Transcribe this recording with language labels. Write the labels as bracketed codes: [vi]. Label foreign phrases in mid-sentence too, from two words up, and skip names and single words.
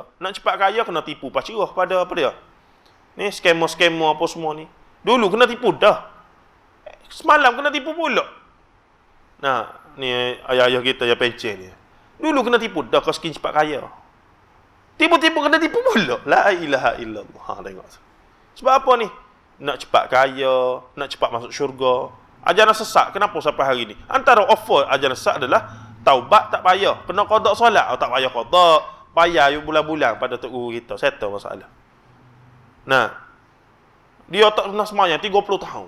[ms] Nak cepat kaya kena tipu pacarah pada apa dia? Ni skema-skema apa semua ni. Dulu kena tipu dah. Semalam kena tipu pula. Nah, ni ayah-ayah kita yang pencen ni. Dulu kena tipu dah kau skin cepat kaya. Tipu-tipu kena tipu pula. [ar] لا إله إلا الله. [ms] Tengok. Sebab apa ni? Nak cepat kaya, nak cepat masuk syurga. Ajaran sesat kenapa sampai hari ni? Antara offer ajaran sesat adalah taubat tak payah, kena qada solat, tak payah qada, payah bulan-bulan pada tok guru kita. Settle masalah. Nah, dia tak pernah sembahyang 30 tahun.